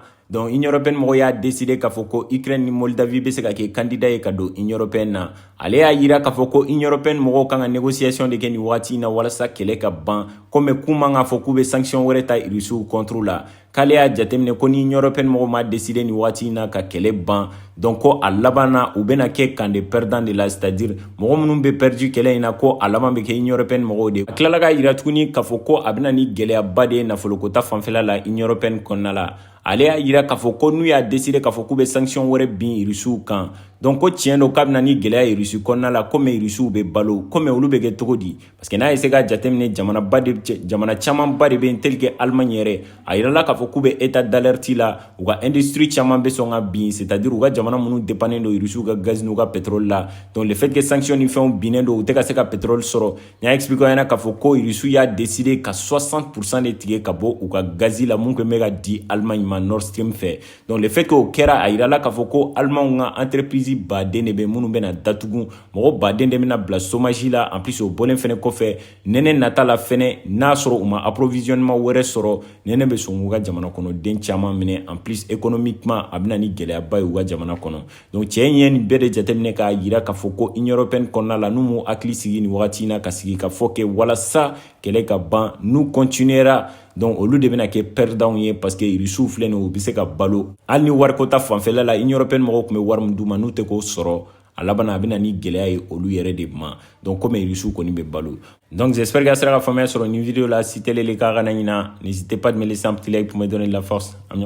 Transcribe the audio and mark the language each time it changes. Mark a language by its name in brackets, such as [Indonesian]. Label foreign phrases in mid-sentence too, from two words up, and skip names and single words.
[Bambara] donc Union européenne mɔgɔw y'a décidé k'a fɔ ko Ukraine ni Moldavie bɛ se ka kɛ candidat ye ka don Union européenne na ale y'a yira k'a fɔ ko Union européenne mɔgɔw kan ka négociation de kɛ nin wagati in na walasa kɛlɛ ka ban comme k'u man k'a fɔ k'u bɛ sanction wɛrɛ ta Russiw [French] contre la [Bambara] k'ale y'a jateminɛ ko ni Union européenne mɔgɔw ma décidé nin wagati in na ka kɛlɛ ban donc ko a laban na u bɛna kɛ [French] camp de perdants de la c'est-à-dire [Bambara] mɔgɔ minnu bɛ perdu kɛlɛ in na ko a laban bɛ kɛ Union européenne mɔgɔw de a tilala ka yira tuguni k'a fɔ ko a bɛna ni gɛlɛyaba de ye nafoloko ta fanfɛla la Union européenne kɔnɔna la ale y'a yira k'a fɔ ko n'u y'a décidé k'a fɔ k'u bɛ sanction wɛrɛ bin Russiw kan donc ko tiɲɛ don k'a bɛna ni gɛlɛya ye Russie kɔnɔna la comme Russiw bɛ balo comme olu bɛ kɛ cogo di [French] parce que [Bambara] n'a ye se ka jateminɛ jamana camanba de bɛ yen [French] tel que [Bambara] Allemagne yɛrɛ a yirala k'a fɔ k'u bɛ [French] état d'alerte [Bambara] la u ka industrie caman bɛ sɔn ka bin c'est-à-dire u ka jamana minnu dépannen don Russiw ka gaz n'u ka pétrole la [French] donc le fait que [Bambara] sanction ni fɛnw binnen don u tɛ ka se ka pétrole sɔrɔ n y'a expliqué ɲɛna k'a fɔ ko Russiw y'a décidé ka 60% de tigɛ ka bɔ u ka gazi la mun tun bɛ ka di Allemagne ma Nord Stream fɛ [French] donc le fait que [Bambara] o kɛra a yirala k'a fɔ ko Allemagne ka entreprise entreprise baden de bɛ minnu bɛna datugu mɔgɔ baden de bɛna bila chômage la [French] en plus [Bambara] o bɔlen fɛnɛ kɔfɛ nɛnɛ nata la fɛnɛ n'a sɔrɔ u ma approvisionnement wɛrɛ sɔrɔ nɛnɛ bɛ sɔn k'u ka jamana kɔnɔ den caman minɛ [French] en plus [Bambara] économiquement a bɛna ni gɛlɛyaba ye u ka jamana kɔnɔ donc cɛ in ye nin bɛɛ de jateminɛ k'a yira k'a fɔ ko Union européenne kɔnɔna la n'u m'u hakili sigi nin wagati in na ka sigi ka fɔ kɛ walasa kɛlɛ ka ban n'u continuera donc olu de bɛna kɛ perdant ye [French] parce que [Bambara] Russiw filɛ nin u bɛ se ka balo hali ni wariko ta fanfɛla la Union européenne mɔgɔw tun bɛ wari min d'u ma n'u tɛ k'o sɔrɔ a laban a bɛna ni gɛlɛya ye olu yɛrɛ de ma [French] donc comme [Bambara] Russiw kɔni bɛ balo [French] donc j'espère que [Bambara] a sera ka faamuya sɔrɔ nin vidéo la [French] si tel est le cas [Bambara] kana ɲina [French] n'hésitez pas de me laisser un petit like pour me donner de la force